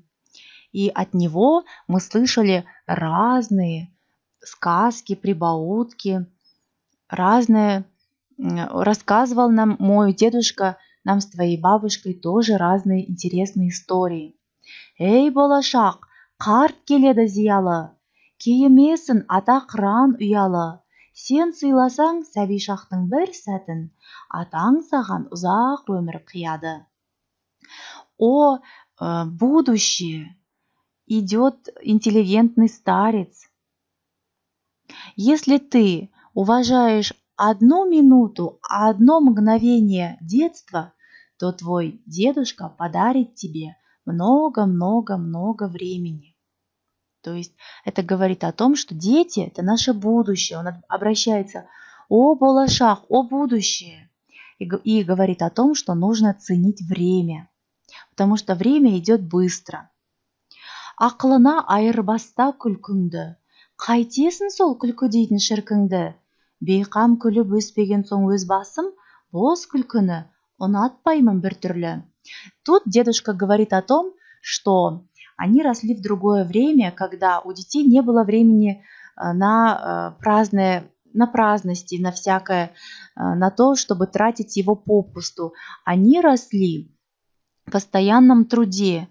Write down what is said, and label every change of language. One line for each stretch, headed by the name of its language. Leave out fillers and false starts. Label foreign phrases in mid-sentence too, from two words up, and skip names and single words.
Russian: И от него мы слышали разные сказки, прибаутки, разные. Рассказывал нам мой дедушка, нам с твоей бабушкой тоже разные интересные истории. Эй,
Kazakh: болашақ, қарт келеді зиялы, кейімесін ата қыран ұялы. Сен сыйласаң сәби шақтың бір сәтін, атаң саған ұзақ өмір қияды.
Russian: О, будущее! Идет интеллигентный старец. Если ты уважаешь одну минуту, одно мгновение детства, то твой дедушка подарит тебе много времени. То есть это говорит о том, что дети – это наше будущее. Он обращается:
Kazakh: «О, болашақ,
Russian: о будущее!» И говорит о том, что нужно ценить время, потому что время идет быстро.
Kazakh: Ақылына айырбаста күлкіңді, қайтесің сол күлкі дейтін шіркіңді. Бейқам күліп өспеген соң өз басым, бос күлкіні ұнатпаймын бір түрлі.
Russian: Тут дедушка говорит о том, что они росли в другое время, когда у детей не было времени на праздности, на всякое, на то, чтобы тратить его попусту. Они росли в постоянном труде.